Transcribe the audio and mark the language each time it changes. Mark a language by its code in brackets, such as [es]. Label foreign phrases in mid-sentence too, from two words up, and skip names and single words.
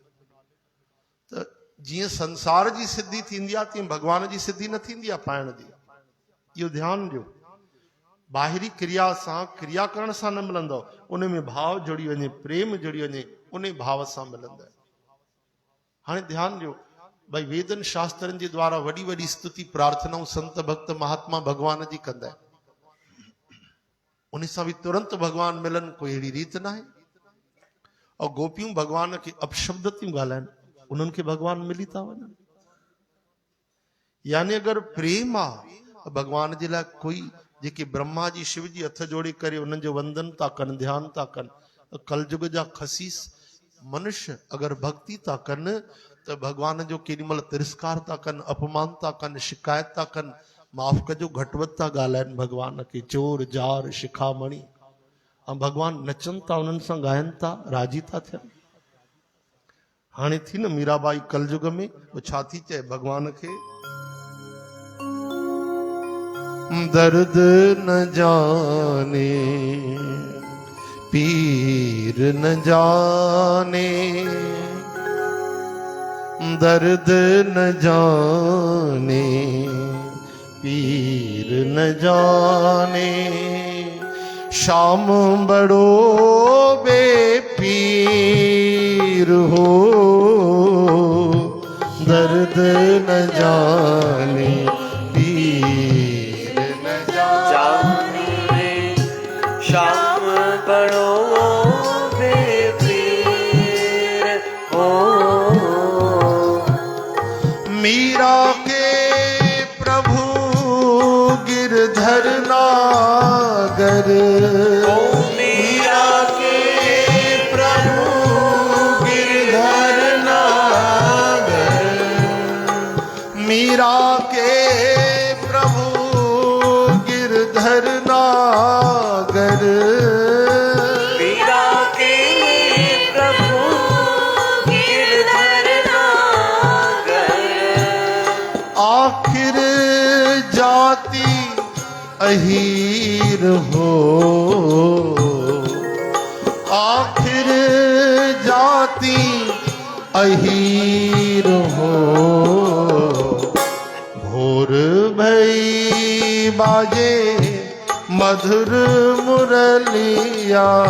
[sd] त जीअं संसार जी सिद्धि थींदी आहे तीअं भगवान जी सिद्धि न थींदी आहे पाइण जी। इहो ध्यानु ॾियो। ॿाहिरी क्रिया सां, क्रिया करण सां न मिलंदो, उन में भाव जुड़ी वञे, प्रेम जुड़ी वञे, उन भाव सां मिलंदो। हाणे ध्यानु ॾियो भाई, वेदन शास्त्रनि जे द्वारा वॾी वॾी स्तुति प्रार्थनाऊं संत भक्त महात्मा भगवान जी कंदा आहिनि, उन सां बि तुरंत भगवान मिलन कोई अहिड़ी रीत न आहे। और गोपियूं भगवान खे अपशब्द थियूं ॻाल्हाइनि, उन्हनि खे भगवान मिली था वञनि। यानी अगरि प्रेम आहे भगवान जे लाइ, कोई जेके ब्रह्मा जी शिव जी हथ जोड़े करे उन्हनि जो वंदन था कनि, ध्यान था कनि, कलयुग जा खसीस मनुष्य अगरि भक्ति था कनि त भगवान जो केॾी महिल तिरस्कार था कनि, अपमान था कनि, शिकायत था कनि, माफ़ कजो घटवत था ॻाल्हाइनि भगवान खे, चोर जार शिखामणी, ऐं भगवान नचनि था, उन्हनि सां ॻाइनि था, राजी था थियनि। हाणे थी न मीराबाई कलयुग में, वो छा थी चए भगवान खे, [hi] दर्द न जाने पीर न जाने, दर्द न जाने पीर न जाने, शाम बड़ो बेपीर हो, दर्द न जाने पीर न जाने, शाम बड़ो बेपीर हो। मीरा के प्रभु गिरधर नागर, मीरा के प्रभु गिरधर नागर, मीरा के प्रभु गिरधर नागर, मीरा के प्रभु गिरधर नागर, आखिर जाति अहीर हो, आखिर जाति अहीर हो, भोर भई बाजे मधुर मुरलिया,